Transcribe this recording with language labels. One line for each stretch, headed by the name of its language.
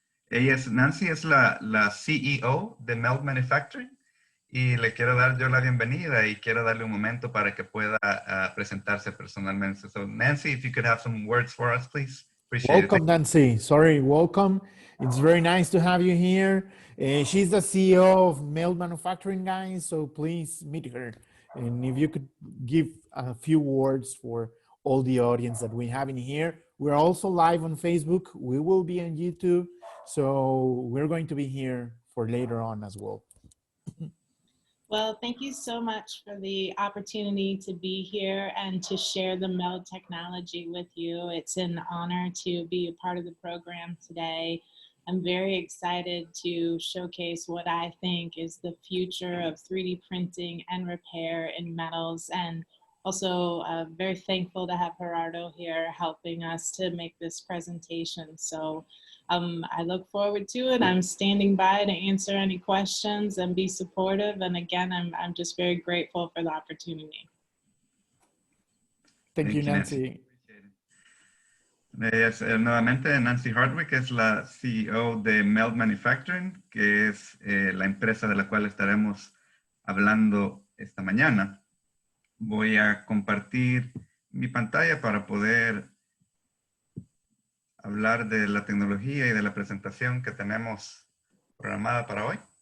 Spanish: Nancy es la CEO de Meld Manufacturing y le quiero dar yo la bienvenida y quiero darle un momento para que pueda presentarse personalmente.
English: So, Nancy, if you could have some words for us, please. Appreciate it. Welcome, Nancy. Sorry, welcome. It's very nice to have you here. She's the CEO of Meld Manufacturing, guys, so please meet her. And if you could give a few words for all the audience that we have in here. We're also live on Facebook. We will be on YouTube. So we're going to be here for later on as well. Well, thank you so much for the opportunity to be here and to share the Meld technology with you. It's an honor to be a part of the program today. I'm very excited to showcase what I think is the future of 3D printing and repair in metals, and also very thankful to have Gerardo here helping us to make this presentation. So I look forward to it. I'm standing by to answer any questions and be supportive. And again, I'm just very grateful for the opportunity. Thank you, Nancy.
Spanish: Nuevamente, Nancy Hardwick es la CEO de Meld Manufacturing, que es la empresa de la cual estaremos hablando esta mañana. Voy a compartir mi pantalla para poder hablar de la tecnología y de la presentación que tenemos programada para hoy.